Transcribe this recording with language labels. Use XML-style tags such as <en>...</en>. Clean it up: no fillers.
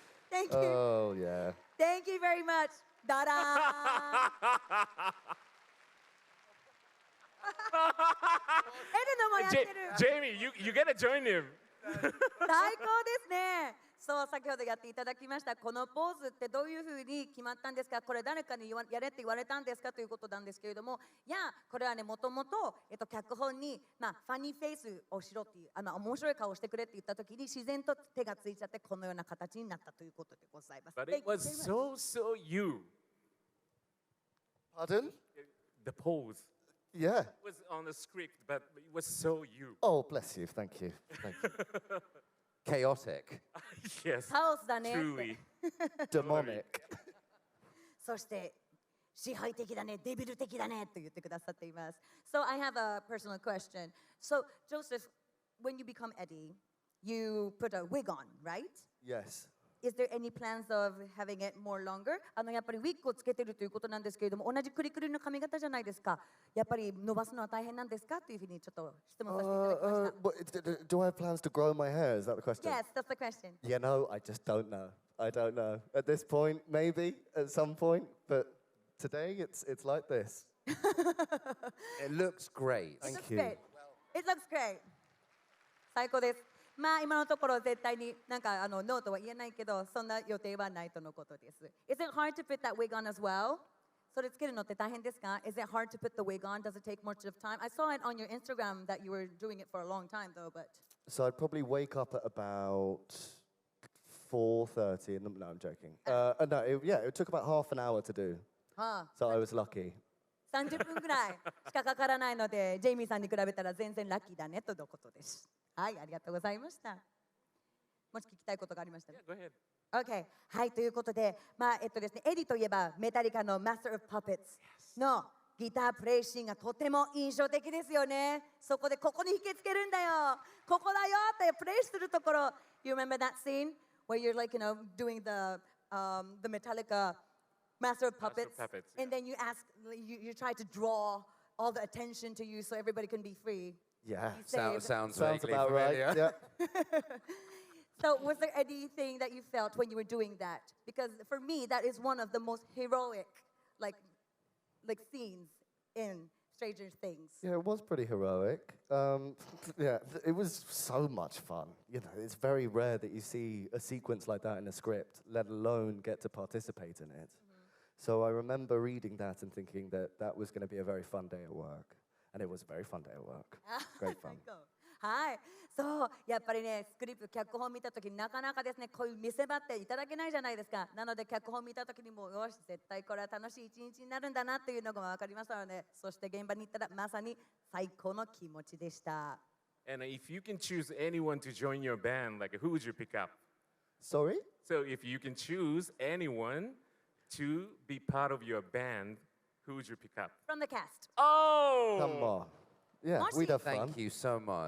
<en>Thank you. Oh, yeah. Thank you very much. ダダーン。</en> <ja>エルノもやってる。</ja> <en>Jamie, you gotta join him.</en> <ja>最高ですね。そう、先ほどやっていただきましたこのポーズってどういうふうに決まったんですか、これ誰かにやれって言われたんですかということなんですけれども、いや、これはね、もともと脚本に、ファニーフェイスをしろっていう、面白い顔をしてくれって言った時に自然と手がついちゃってこのような形になったということでございます。</ja> <en>But it was so you. Pardon? The pose. Yeah. It was on the script, but it was so you. Oh, bless you. Thank you. Thank you. Chaotic. Yes.</en> <ja>カオスだねって。</ja> <en>Truly. Demonic.</en> <ja>そして支配的だね、デビル的だねと言ってくださっています。</ja> <en>So I have a personal question. So Joseph, when you become Eddie, you put a wig on, right? Yes. Is there any plans of having it more longer?</en> <ja>やっぱりウィッグをつけてるということなんですけれども、同じクリクリの髪型じゃないですか。やっぱり伸ばすのは大変なんですかというふうにちょっと質問させていただきました。</ja> <en>Do I have plans to grow my hair? Is that the question? Yes, that's the question. You know, I just don't know. I don't know. At this point, maybe at some point, but today it's like this. It looks great. It looks you. great. It looks great.</en> <ja>最高です。今のところ絶対になんかノーとは言えないけど、そんな予定はないとのことです。</ja> <en>Is it hard to put that wig on as well?</en> <ja>それつけるのって大変ですか？</ja> <en>Is it hard to put the wig on? Does it take much of time? I saw it on your Instagram that you were doing it for a long time though, but So I'd probably wake up at about 4:30. No, I'm joking. No, it took about half an hour to do. はあ、 So I was lucky.</en> <ja>30分ぐらいしかかからないので、ジェイミーさんに比べたら全然ラッキーだねとのことです。はい、ありがとうございました。もし聞きたいことがありましたら。</ja> <en>Yeah, go ahead. OK。</en> <ja>はい、ということで、ですね、エディといえば、メタリカの Master of Puppets のギタープレイシーンがとても印象的ですよね。そこで、ここに引きつけるんだよ。ここだよってプレイするところ。</ja> <en>You remember that scene where you're like, doing the Metallica Master of Puppets, and then you try to draw all the attention to you so everybody can be free. Yeah. Sounds Sounds vaguely about right. familiar. Yeah. So was there anything that you felt when you were doing that? Because for me, that is one of the most heroic, like scenes in Stranger Things. Yeah, it was pretty heroic. Yeah, it was so much fun. It's very rare that you see a sequence like that in a script, let alone get to participate in it. So I remember reading that and thinking that that was going to be a very fun day at work. And it was a very fun day at work. Great fun.</en> <ja>はい、そう、やっぱりね、スクリプト、脚本見たときになかなかですね、こういう見せ場っていただけないじゃないですか。なので、脚本見たときにも、よし、絶対これは楽しい一日になるんだなというのが分かりましたので、そして現場に行ったら、まさに最高の気持ちでした。</ja> <en>And if you can choose anyone to join your band, like who would you pick up? Sorry? So if you can choose anyone to be part of your band, who would you pick up? From the cast. Oh! Come on. Yeah, Moshi. we'd have fun. Thank you so much.</en>